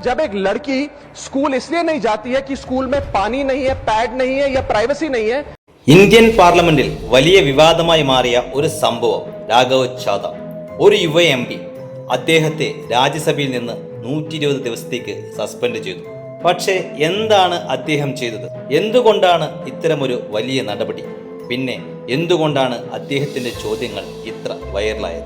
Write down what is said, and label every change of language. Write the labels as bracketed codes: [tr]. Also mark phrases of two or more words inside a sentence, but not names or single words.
[hi] जब एक लड़की स्कूल इसलिए नहीं जाती है कि स्कूल में पानी नहीं है, पैड नहीं है या प्राइवेसी नहीं है। [ml] ഇന്ത്യൻ പാർലമെന്റിൽ വലിയ വിവാദമായി മാറിയ ഒരു സംഭവം രാഘവ് ചാദ, ഒരു യുവ MP, അദ്ദേഹത്തെ രാജ്യസഭയിൽ നിന്ന് 120 ദിവസത്തേക്ക് സസ്പെൻഡ് ചെയ്തു. പക്ഷേ എന്താണ് അദ്ദേഹം ചെയ്തത്? എന്തുകൊണ്ടാണ് ഇത്തരമൊരു വലിയ നടപടി? പിന്നെ എന്തുകൊണ്ടാണ് അദ്ദേഹത്തിന്റെ ചോദ്യങ്ങൾ ഇത്ര വൈറലായത്?